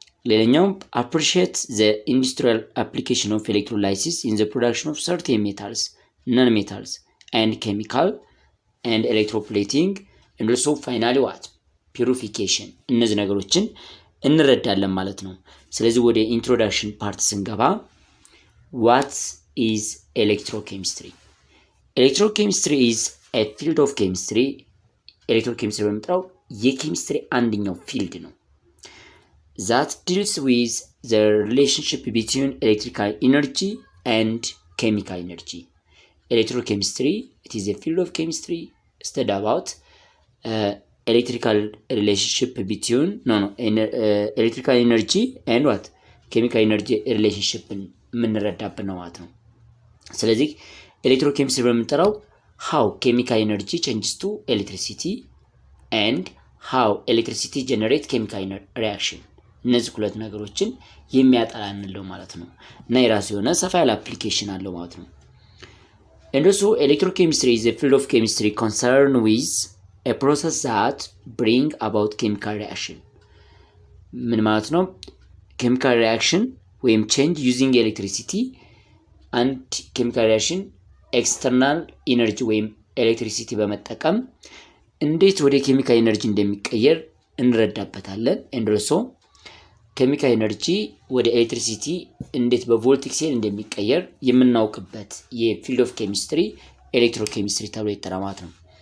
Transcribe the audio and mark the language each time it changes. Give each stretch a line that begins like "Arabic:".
Amharic: ሌላኛው
English: appreciate the industrial application of electrolysis in the production of certain metals, non-metals and chemical and electroplating and also finally what purification
Amharic: እነዚህ ነገሮችን እንረዳለን ማለት ነው። ስለዚህ ወደ ኢንትሮዳክሽን ፓርት ስንገባ
English: what is electrochemistry? Electrochemistry is a field of chemistry።
Amharic: ኤሌክትሮኬሚስትሪ በመጥራው የኬሚስትሪ አንደኛው ፊልድ ነው።
English: that deals with the relationship between electrical energy and chemical energy. Electrochemistry, it is a field of chemistry study about electrical relationship between electrical energy and what chemical energy relationship
Amharic: የምንረዳበት ነው ማለት ነው። ስለዚህ ኤሌክትሮኬሚስትሪ በመጥራው
English: how chemical energy changes to electricity and how electricity generate chemical reaction
Amharic: እነዚህ ሁለት ነገሮችን የሚያጠናንለው ማለት ነው እና የራሱ የሆነ ሰፋ ያለ አፕሊኬሽን አለው ማለት ነው።
English: and also electrochemistry is a field of chemistry concerned with a process that bring about chemical reaction።
Amharic: ምን ማለት ነው?
English: chemical reaction
Amharic: ወይም
English: change using electricity and chemical reaction
Amharic: ኤክስተርናል ኢነርጂ ወይም ኤሌክትሪሲቲ በመጠቀም እንዴት ወደ ኬሚካል ኢነርጂ እንደሚቀየር እንረዳበታለን።
English: and also
Amharic: ኬሚካል ኢነርጂ ወደ ኤሌክትሪሲቲ እንዴት በቮልቲክ ሴል እንደሚቀየር የምናውቅበት የፊልድ ኦፍ ኬሚስትሪ ኤሌክትሮኬሚስትሪ ተብሎ ይጠራል ማለት ነው።